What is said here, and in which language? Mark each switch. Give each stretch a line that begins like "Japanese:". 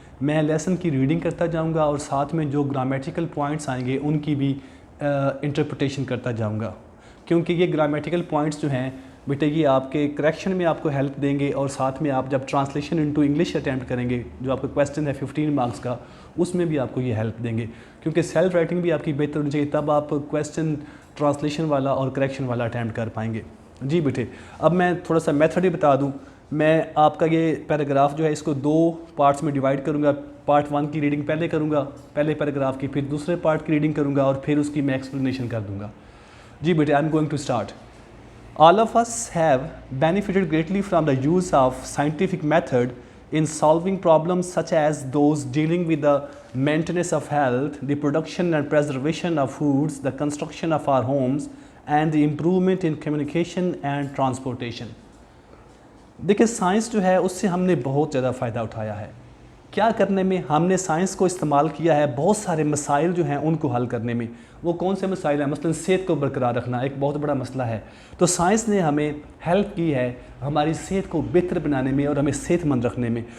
Urdu: میں لیسن کی ریڈنگ کرتا جاؤں گا اور ساتھ میں جو گرامیٹیکل پوائنٹس آئیں گے ان کی بھی انٹرپریٹیشن کرتا جاؤں گا, کیونکہ یہ گرامیٹیکل پوائنٹس جو ہیں بیٹے یہ آپ کے کریکشن میں آپ کو ہیلپ دیں گے, اور ساتھ میں آپ جب ٹرانسلیشن انٹو انگلش اٹیمپٹ کریں گے جو آپ کا کویسچن ہے 15 مارکس کا, اس میں بھی آپ کو یہ ہیلپ دیں گے, کیونکہ سیلف رائٹنگ بھی آپ کی بہتر ہونی چاہیے, تب آپ کویسچن ٹرانسلیشن والا اور کریکشن والا اٹیمپٹ کر پائیں گے. جی بیٹے اب میں تھوڑا سا میتھڈ ہی بتا دوں. میں آپ کا یہ پیراگراف جو ہے اس کو 2 پارٹس میں ڈیوائڈ کروں گا. پارٹ 1 کی ریڈنگ پہلے کروں گا, پہلے پیراگراف کی, پھر دوسرے پارٹ کی ریڈنگ کروں گا اور پھر اس کی میں ایکسپلینیشن کر دوں گا.
English: جی بیٹے I am going to start. All of us have benefited greatly from the use of scientific method in solving problems such as those dealing with the maintenance of health, the production and preservation of foods, the construction of our homes, and the improvement in communication and transportation.
Urdu: دیکھیں science جو ہے اس سے ہم نے بہت زیادہ فائدہ اٹھایا ہے. کیا کرنے میں ہم نے سائنس کو استعمال کیا ہے؟ بہت سارے مسائل جو ہیں ان کو حل کرنے میں. وہ کون سے مسائل ہیں؟ مثلا صحت کو برقرار رکھنا ایک بہت بڑا مسئلہ ہے, تو سائنس نے ہمیں ہیلپ کی ہے ہماری صحت کو بہتر بنانے میں اور ہمیں صحت مند رکھنے میں.